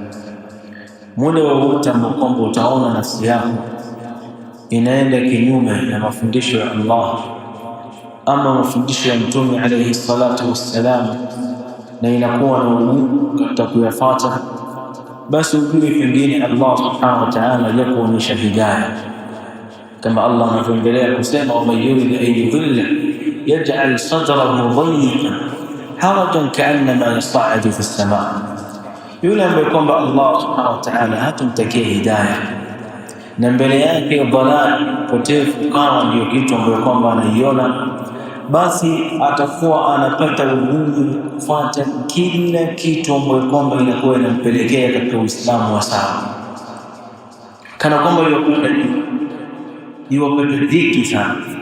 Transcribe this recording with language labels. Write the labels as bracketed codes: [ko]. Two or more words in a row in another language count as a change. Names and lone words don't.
[sw] Muda wowote ambao utaona nafsi yako inaenda kinyume na mafundisho ya Allah ama mafundisho ya Mtume [ar] عليه الصلاة والسلام, [sw] na inakuwa na ugumu katika kuyafuata, basi ujue pengine Allah [ar] سبحانه وتعالى [sw] hajakuonyesha hidayah, kama Allah anavyoendelea kusema: [ar] ومن يرد أن يضل يجعل صدره ضيقا حرجا كأنما يصعد في السماء'. [sw] Yule ambaye kwamba Allah [ar] سبحانه وتعالى [sw] hatumtakia hidayah na mbele yake dhalal, potevu, kama ndio kitu ambayo kwamba anaiona, basi atakuwa anapata ugumu kufuata kila kitu ambayo kwamba inakuwa inampelekea katika Uislamu wa sawa, kana kwamba yuwapata dhiki sana.